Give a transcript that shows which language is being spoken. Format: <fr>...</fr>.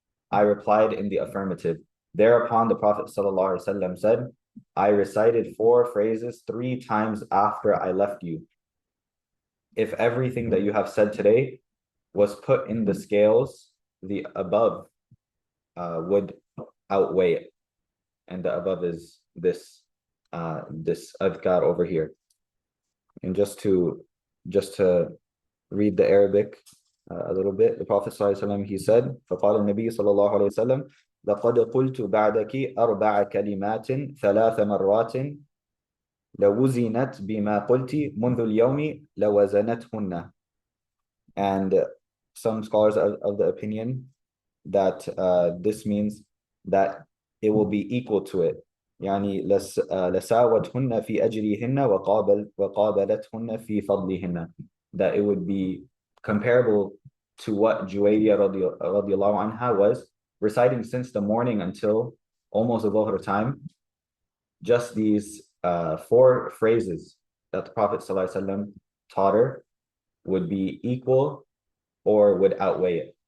<en>I replied in the affirmative. Thereupon the Prophet sallallahu alaihi wasallam said, "I recited 4 phrases 3 times after I left you. If everything that you have said today was put in the scales, the above would outweigh it. And the above is this adhkar over here. And just to read the Arabic a little bit, the Prophet ﷺ, he said,</en> <ar>فقال النبي صلى الله عليه وسلم لقد قلت بعدك أربع كلمات ثلاث مرات لوزنت بما قلت منذ اليوم لوزنتهن.</ar> <en>And some scholars are of the opinion that this means that it will be equal to it.</en> <ar>يعني لساوتهن في أجرهن وقابلتهن في فضلهن.</ar> <en>That it would be comparable to what Juwayriya radiallahu anha was reciting since the morning until almost the Dhuhr time. Just these 4 phrases that the Prophet ﷺ taught her would be equal or would outweigh it.</en>